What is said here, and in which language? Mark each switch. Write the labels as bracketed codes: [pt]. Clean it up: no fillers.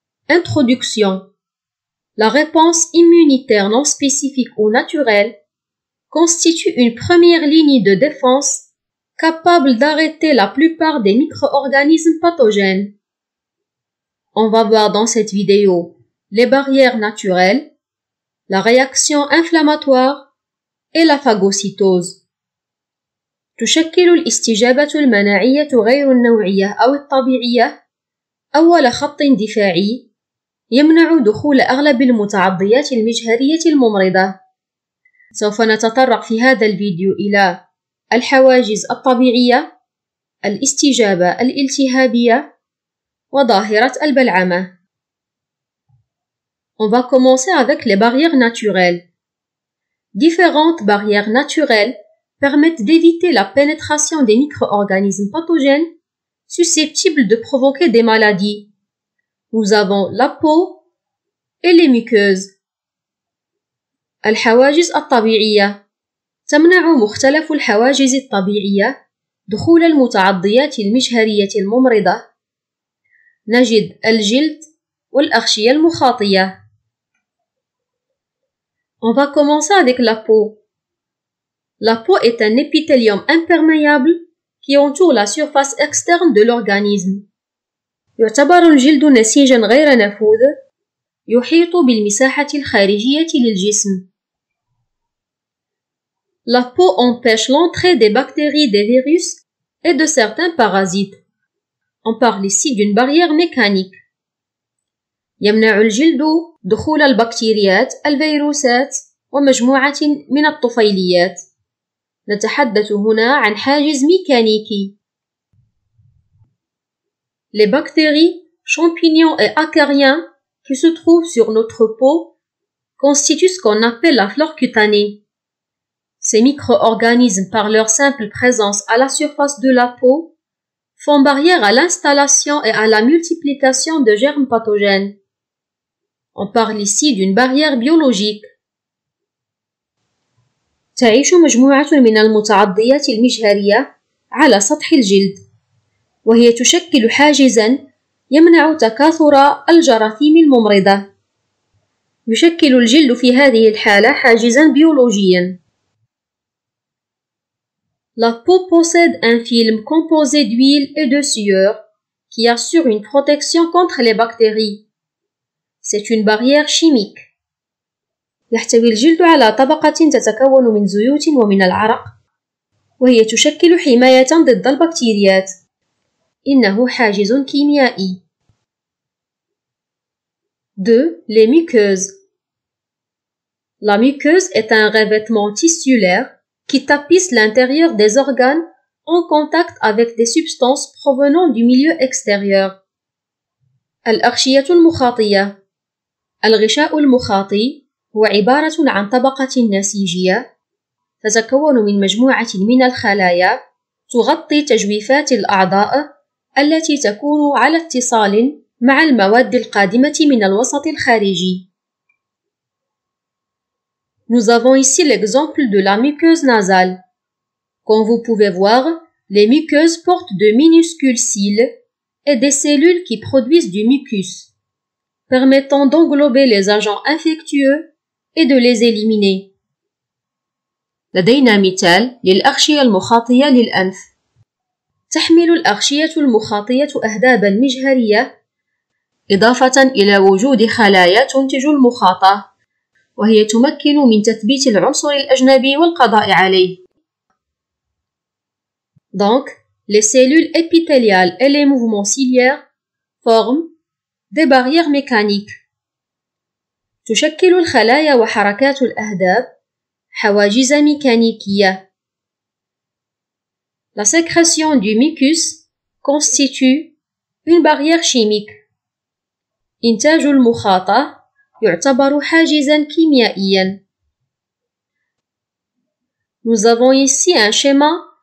[fr] Introduction. La réponse immunitaire non spécifique ou naturelle constitue une première ligne de défense capable d'arrêter la plupart des micro-organismes pathogènes. On va voir dans cette vidéo les barrières naturelles, la réaction inflammatoire et la phagocytose. [ar] تشكل الاستجابة المناعية غير النوعية أو الطبيعية أول خط دفاعي يمنع دخول أغلب المتعضيات المجهرية الممرضة. سوف نتطرق في هذا الفيديو إلى الحواجز الطبيعية، الاستجابة الالتهابية وظاهرة البلعمة. [fr] On va commencer avec les barrières naturelles. Différentes barrières naturelles permettent d'éviter la pénétration des micro-organismes pathogènes susceptibles de provoquer des maladies. Nous avons la peau et les muqueuses. [ar] الحواجز الطبيعية تمنع مختلف الحواجز الطبيعية دخول المتعضيات المجهرية الممرضة. نجد الجلد والأغشية المخاطية. [fr] On va commencer avec la peau. La peau est un épithélium imperméable qui entoure la surface externe de l'organisme. [ar] يعتبر الجلد نسيجا غير نفوذ يحيط بالمساحة الخارجية للجسم. [fr] La peau empêche l'entrée des bactéries, des virus et de certains parasites. On parle ici d'une barrière mécanique. [ar] يمنع الجلد دخول البكتيريات، الفيروسات ومجموعة من الطفيليات. نتحدث هنا عن حاجز ميكانيكي. [fr] Les bactéries, champignons et acariens qui se trouvent sur notre peau constituent ce qu'on appelle la flore cutanée. Ces micro-organismes, par leur simple présence à la surface de la peau, font barrière à l'installation et à la multiplication de germes pathogènes. On parle ici d'une barrière biologique. [ar] تعيش مجموعة من المتعضيات المجهرية على سطح الجلد، وهي تشكل حاجزاً يمنع تكاثر الجراثيم الممرضة. يشكل الجلد في هذه الحالة حاجزاً بيولوجياً. [fr] La peau possède un film composé d'huile et de sueur qui assure une protection contre les bactéries. C'est une barrière chimique. [ar] يحتوي الجلد على طبقة تتكون من زيوت ومن العرق، وهي تشكل حماية ضد البكتيريات. إنه حاجز كيميائي. [fr] 2. Les muqueuses. La muqueuse est un revêtement tissulaire qui tapisse l'intérieur des organes en contact avec des substances provenant du milieu extérieur. [ar] الأغشية المخاطية. الغشاء المخاطي هو عبارة عن طبقة نسيجية تتكون من مجموعة من الخلايا تغطي تجويفات الأعضاء التي تكون على اتصال مع المواد القادمة من الوسط الخارجي. [fr] Nous avons ici l'exemple de la muqueuse nasale. Comme vous pouvez voir, les muqueuses portent de minuscules cils et des cellules qui produisent du mucus, permettant d'englober les agents infectieux et de les éliminer. [ar] لدينا مثال للأغشية المخاطية للأنف. تحمل الأغشية المخاطية أهدابا مجهرية إضافة إلى وجود خلايا تنتج المخاطة، وهي تمكن من تثبيت العنصر الأجنبي والقضاء عليه. [fr] Donc, les cellules épithéliales et les mouvements ciliaires forment des barrières mécaniques. [ar] تشكل الخلايا وحركات الأهداب حواجز ميكانيكية. [fr] La sécrétion du mucus constitue une barrière chimique. [ar] إنتاج المخاطة يعتبر حاجزاً كيميائياً. [fr] Nous avons ici un schéma